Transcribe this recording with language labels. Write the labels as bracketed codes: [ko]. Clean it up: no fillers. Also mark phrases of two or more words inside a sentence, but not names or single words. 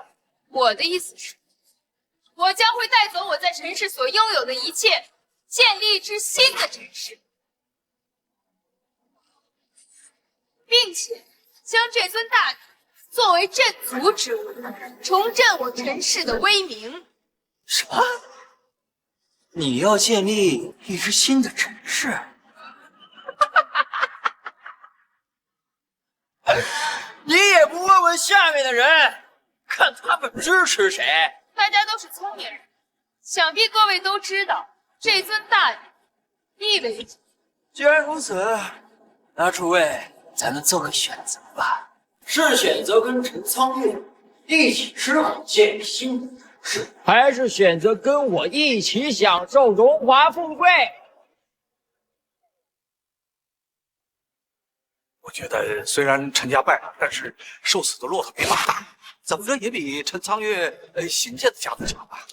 [zh] 我的意思是，我將會帶走我在陳氏所擁有的一切，建立一支新的陳氏，並且將這尊大鼎作為鎮族之物，重振我陳氏的威名。什麼？你要建立一支新的陳氏？你也不問問下面的人，看他們支持誰？大家都是聰明人，想必各位都知道這尊大鼎意味着。既然如此，那諸位咱們做個選擇吧，是選擇跟陳倉月一起吃苦建立新的陳氏，還是選擇跟我一起享受榮華富貴？我覺得雖然陳家敗了，但是受死的駱駝比馬大，怎麼着也比陳倉月新建的家族強吧？